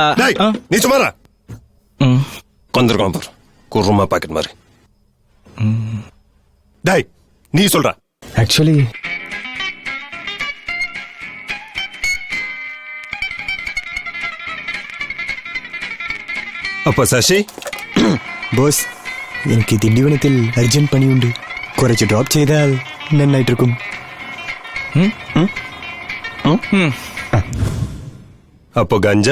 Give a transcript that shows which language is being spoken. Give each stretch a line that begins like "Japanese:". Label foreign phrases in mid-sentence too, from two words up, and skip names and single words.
Tamil: நீ சும்மாரா வந்திருக்கோம் பாரு குருமா பாக்கெட் மாதிரி. டேய் நீ சொல்ற. ஆக்சுவலி அப்ப சசி
Malayalam: ബോസ് എനിക്ക് തിണ്ടിവനത്തിൽ അർജന്റ് പണിയുണ്ട്. കുറച്ച് ഡ്രോപ്പ് ചെയ്താൽ നന്നായിട്ടിരിക്കും.
Tamil: அப்போ கஞ்சா?